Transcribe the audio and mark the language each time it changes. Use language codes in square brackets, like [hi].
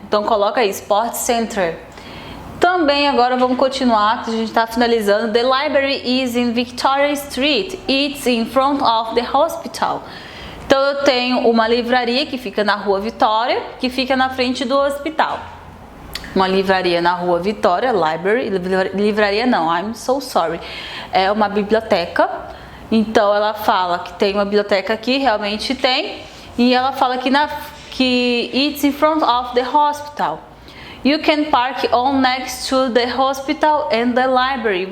[pt] Então coloca aí, Sports Center. Também agora vamos continuar, que a gente está finalizando. [en] The library is in Victoria Street. It's in front of the hospital. [pt] Então eu tenho uma livraria que fica na Rua Vitória, que fica na frente do hospital. Uma livraria na Rua Vitória, library, livraria não, [en] I'm so sorry. [pt] É uma biblioteca. Então ela fala que tem uma biblioteca aqui, realmente tem. E ela fala que [en] it's in front of the hospital. You can park on next to the hospital and the library.